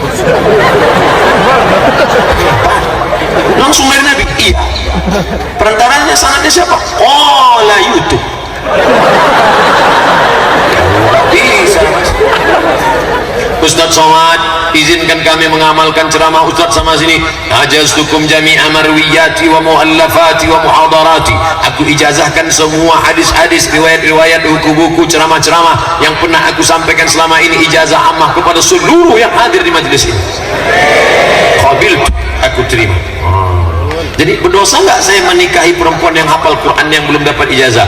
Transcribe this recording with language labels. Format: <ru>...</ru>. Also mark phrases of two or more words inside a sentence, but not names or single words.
<id>Langsung dari Nabi. Iya. Perantaranya sanadnya siapa? Qala YouTube. Bisa mas. Ustadz Somad, izinkan kami mengamalkan ceramah Ustadz sama sini.</id> <ar>أجزتكم جميع مروياتي ومؤلفاتي ومحاضراتي.</ar> <id>Aku ijazahkan semua hadis-hadis, riwayat-riwayat, buku-buku, ceramah-ceramah yang pernah aku sampaikan selama ini, ijazah ammah kepada seluruh yang hadir di majelis ini. Qabil, aku terima. Jadi berdosa nggak saya menikahi perempuan yang hafal Quran yang belum dapat ijazah?</id>